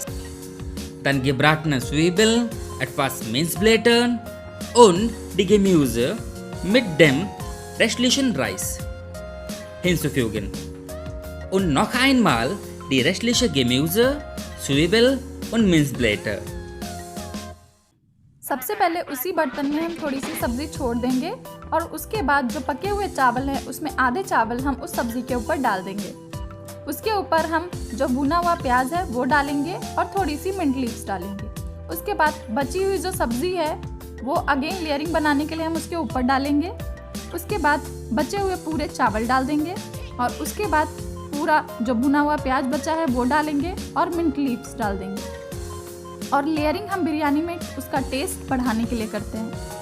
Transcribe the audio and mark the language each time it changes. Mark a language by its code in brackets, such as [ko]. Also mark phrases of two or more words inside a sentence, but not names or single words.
[de] Dann gebratene Zwiebeln, etwas Minzblätter und die Gemüse mit dem restlichen Reis hinzufügen. Und noch einmal die restliche Gemüse, Zwiebel und Minzblätter. [hi] सबसे पहले उसी बर्तन में हम थोड़ी सी सब्जी छोड़ देंगे और उसके बाद जो पके हुए चावल है उसमें आधे चावल हम उस सब्जी के ऊपर डाल देंगे। उसके ऊपर हम जो भुना हुआ प्याज है वो डालेंगे और थोड़ी सी [en] mint leaves [hi] डालेंगे। उसके बाद बची हुई जो सब्जी है वो [en] again layering [hi] बनाने के लिए हम उसके ऊपर डालेंगे। उसके बाद बचे हुए पूरे चावल डाल देंगे और उसके बाद पूरा जो भुना हुआ प्याज बचा है वो डालेंगे और [en] mint leaves [hi] डाल देंगे। और लेयरिंग हम बिरयानी में उसका टेस्ट बढ़ाने के लिए करते हैं।